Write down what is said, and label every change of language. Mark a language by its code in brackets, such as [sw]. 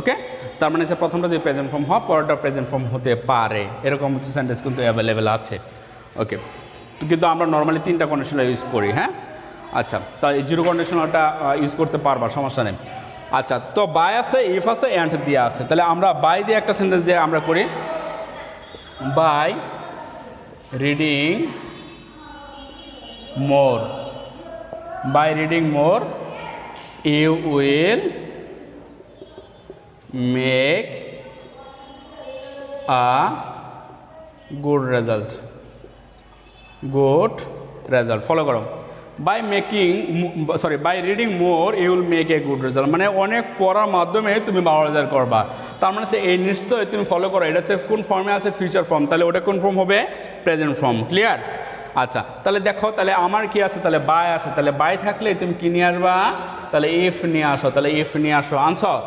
[bn] ওকে, তার মানে হচ্ছে প্রথমটা যদি প্রেজেন্ট ফর্ম হয় পরেরটা প্রেজেন্ট ফর্ম হতে পারে, এরকম হচ্ছে সেন্টেন্স কিন্তু অ্যাভেলেবেল আছে। ওকে, কিন্তু আমরা নর্মালি 3টা কন্ডিশনাল ইউজ করি। হ্যাঁ, আচ্ছা, তাই জিরো কন্ডিশনালটা ইউজ করতে পারবা, সমস্যা নেই। আচ্ছা, তো বাই আছে, ইফ আছে, অ্যান্ড দিয়ে আছে। তাহলে আমরা বাই দিয়ে একটা সেন্টেন্স দিয়ে আমরা করি, [en] By reading more, by reading more you will make a good result, good result। [bn] Follow করো, [en] by reading more you will make a good result, [bn] মানে অনেক পড়ার মাধ্যমে তুমি ভালো রেজাল্ট করবা। তার মানে এই নিশ্চয়ই তুমি ফলো করো, এটা হচ্ছে কোন ফর্মে আছে ফিউচার ফর্ম, তাহলে ওটা কোন ফর্ম হবে প্রেজেন্ট ফর্ম। ক্লিয়ার? আচ্ছা, তাহলে দেখো, তাহলে আমার কি আছে, তাহলে বাই আছে, তাহলে বাই থাকলে তুমি কি নিয়ে আসবা, তাহলে ইফ নিয়ে আসো, তাহলে ইফ নিয়ে আসো, আনছো।